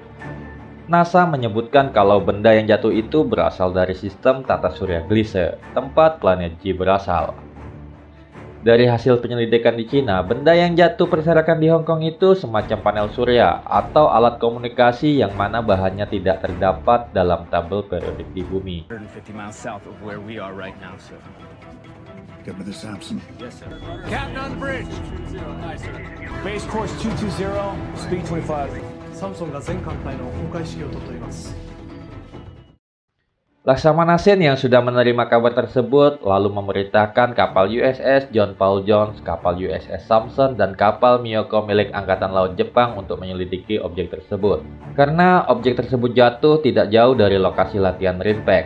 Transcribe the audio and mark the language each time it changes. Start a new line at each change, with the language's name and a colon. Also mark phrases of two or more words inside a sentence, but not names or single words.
Indonesian: NASA menyebutkan kalau benda yang jatuh itu berasal dari sistem tata surya Gliese, tempat planet G berasal. Dari hasil penyelidikan di Cina, benda yang jatuh berserakan di Hong Kong itu semacam panel surya atau alat komunikasi yang mana bahannya tidak terdapat dalam tabel periodik di bumi.
English: 150 miles south of where we are right now, sir. Get with the Samson. Yes, sir. Captain on the bridge. 220, sir. Base course 220, speed 25.
Japanese: サムソンが全艦隊の公開指揮を取っております。
Indonesian: Laksamana Sen yang sudah menerima kabar tersebut lalu memerintahkan kapal USS John Paul Jones, kapal USS Samson, dan kapal Miyako milik Angkatan Laut Jepang untuk menyelidiki objek tersebut. Karena objek tersebut jatuh tidak jauh dari lokasi latihan Marine Pack.